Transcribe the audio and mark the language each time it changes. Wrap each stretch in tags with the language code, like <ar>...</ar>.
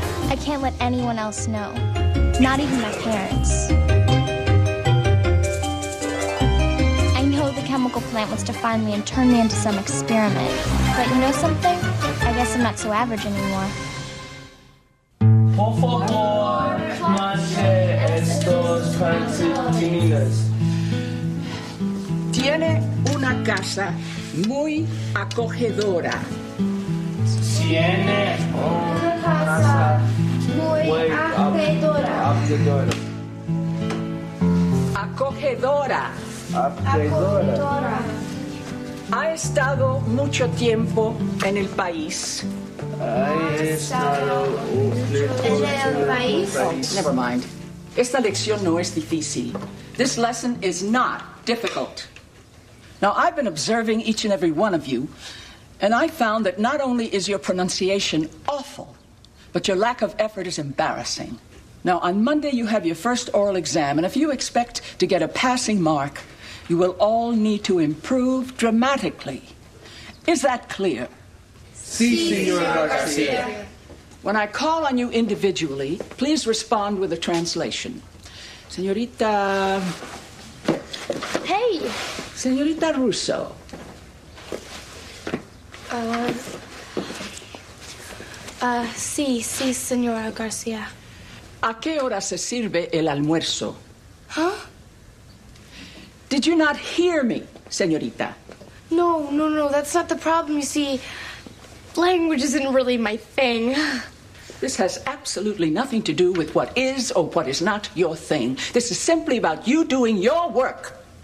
<en>I can't let anyone else know, not even my parents. I know the chemical plant wants to find me and turn me into some experiment. But you know something? I guess I'm not so average anymore.</en> <es>Por favor, mande estos calcetines. Tiene una casa muy acogedora. Tiene una casa muy acogedora. Acogedora. Acogedora. Ha estado mucho tiempo en el país.</es> <en>Never mind.</en> <es>Esta lección no es difícil.</es> <en>This lesson is not difficult. Now, I've been observing each and every one of you, and I found that not only is your pronunciation awful, but your lack of effort is embarrassing. Now, on Monday, you have your first oral exam, and if you expect to get a passing mark, you will all need to improve dramatically. Is that clear?</en> <es>Sí, Senora Garcia.</es> <en>When I call on you individually, please respond with a translation.</en> <es>Señorita...</es> <en>Hey!</en> <es>Señorita Russo. Sí, Senora Garcia. ¿A qué hora se sirve el almuerzo? Huh?</es> <en>Did you not hear me, señorita? No, that's not the problem. You see, language isn't really my thing. This has absolutely nothing to do with what is or what is not your thing. This is simply about you doing your work.</en>